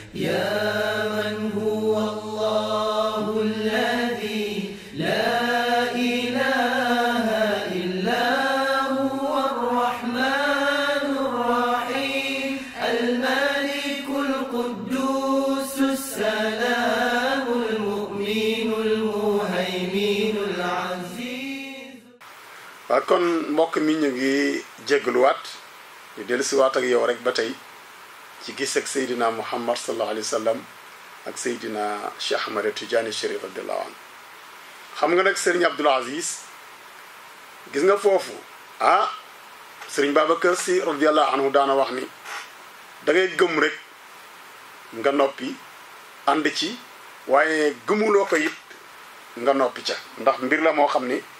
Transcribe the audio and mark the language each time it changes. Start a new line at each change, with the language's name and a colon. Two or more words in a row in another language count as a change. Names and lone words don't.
Arabic: يا من هو الله الذي لا إله إلا هو الرحمن الرحيم الملك القدوس السلام المؤمن المهيمن العزيز.
Wolof: kon mbokk mi ñu ngi jégaluwaat di dellusiwaat ak yow rek ba tey ci gis ak Seydina Muhammad
Arabic: صلى الله عليه وسلم
Wolof: ak Seydina Cheikh Ahmad Tidiane Chérif
Arabic: رضي الله عنه.
Wolof: xam nga nag Serigne Abdoul Aziz gis nga foofu Serigne Babacar Sy
Arabic: رضي الله عنه
Wolof: daana wax ni da ngay gëm rek nga noppi ànd ci waaye gëmuloo ko it nga noppi ca ndax mbir la moo xam ni